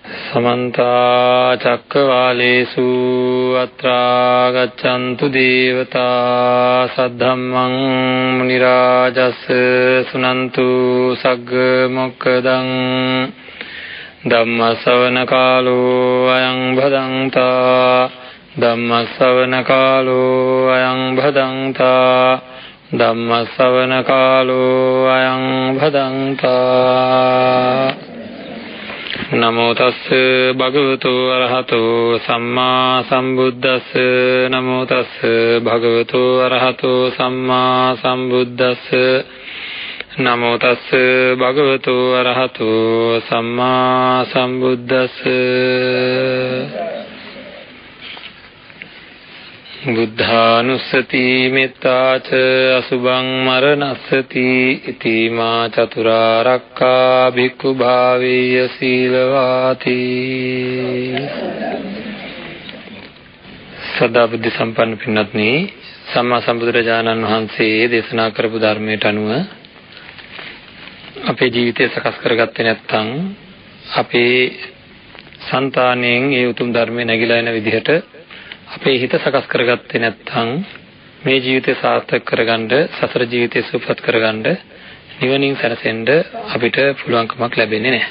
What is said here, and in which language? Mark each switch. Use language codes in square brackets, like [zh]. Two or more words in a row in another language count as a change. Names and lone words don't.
[pi] समन्ता चक्रवालेषु अत्रा गच्छन्तु देवता सद्धम्मं मुनिराजस्य सुनन्तु सग्गमोक्खदं धम्मश्रवणकालो अयं भदन्ता धम्मश्रवणकालो अयं भदन्ता धम्मश्रवणकालो अयं भदन्ता नमो तस् भगवतो अरहतो सम्मा संबुद्धस् नमो तस् भगवतो अरहतो सम्मा संबुद्धस् नमो तस् भगवतो अरहतो सम्मा संबुद्धस् बुद्धानुස්සති මෙත්තා ච අසුභං මරණස්සති ඉති මා චතුරාර්යක්ඛා භික්ඛු භාවේය සීලවාති. [si] සදා බුද්ධ සම්පන්න පින්වත්නි, සම්මා සම්බුදුරජාණන් වහන්සේ දේශනා කරපු ධර්මයට අනුව අපේ ජීවිතය සකස් කරගත්තේ නැත්නම් අපේ సంతාණයෙන් ඒ උතුම් ධර්මය නැగిලා එන විදිහට අපේ හිත සකස් කරගත්තේ නැත්නම් මේ ජීවිතය සාර්ථක කරගන්න, සසර ජීවිතය සුවපත් කරගන්න, නිවනින් සැනසෙන්න අපිට පුළුවන්කමක් ලැබෙන්නේ නැහැ.